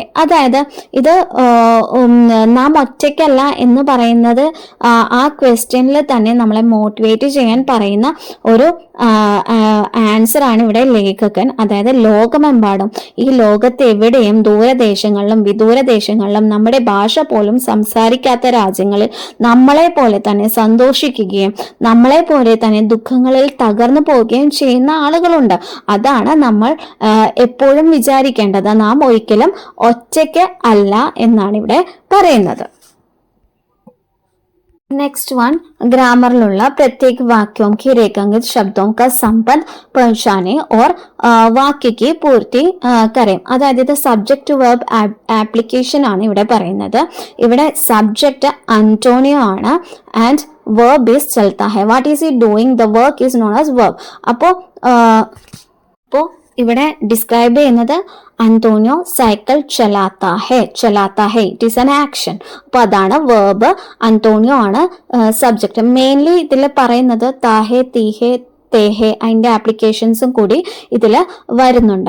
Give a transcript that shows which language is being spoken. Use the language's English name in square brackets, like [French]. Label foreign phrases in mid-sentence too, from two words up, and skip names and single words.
[Malayalam] അതായത് ഇത് നാം ഒറ്റയ്ക്കല്ല എന്ന് പറയുന്നത് ആ ക്വസ്റ്റ്യനിൽ തന്നെ നമ്മളെ മോട്ടിവേറ്റ് ചെയ്യാൻ പറയുന്ന ഒരു ആൻസർ ആണ് ഇവിടെ ലേഖകൻ. അതായത് ലോകമെമ്പാടും, ഈ ലോകത്ത് എവിടെയും ദൂരദേശങ്ങളിലും വിദൂരദേശങ്ങളിലും നമ്മുടെ ഭാഷ പോലും സംസാരിക്കാത്ത രാജ്യങ്ങളിൽ നമ്മളെ പോലെ തന്നെ സന്തോഷിക്കുകയും നമ്മളെ പോലെ തന്നെ ദുഃഖങ്ങളിൽ തകർന്നു പോവുകയും ചെയ്യുന്ന ആളുകളുണ്ട്. അതാണ് നമ്മൾ എപ്പോഴും വിചാരിക്കേണ്ടത്. നാം ഒരിക്കലും ഒറ്റയ്ക്ക് അല്ല എന്നാണ് ഇവിടെ പറയുന്നത്. [English] next one, [Hindi] ग्रामरലുള്ള प्रत्येक वाक्यों की रेखांकित शब्दों का संबंध पहचाने और वाक्य की पूर्ति करें. [Malayalam] അതായത് ഇത് [English] subject verb application [Malayalam] ആണ് ഇവിടെ പറയുന്നത്. ഇവിടെ സബ്ജക്റ്റ് അന്റോണിയോ ആണ് [English] and verb is [Hindi] चलता है. [English] what is he doing? the work is known as verb. [Malayalam] അപ്പോൾ ഇവിടെ ഡിസ്ക്രൈബ് ചെയ്യുന്നത് അന്റോണിയോ [Hindi] साइकिल चलाता है. [English] it is an action. [Malayalam] അപ്പൊ അതാണ് വേർബ്. അന്റോണിയോ ആണ് സബ്ജക്റ്റ്. മെയിൻലി ഇതിൽ പറയുന്നത് [Hindi] ता है, ती है, ते है, [Malayalam] അതിൻ്റെ ആപ്ലിക്കേഷൻസും കൂടി ഇതിൽ വരുന്നുണ്ട്.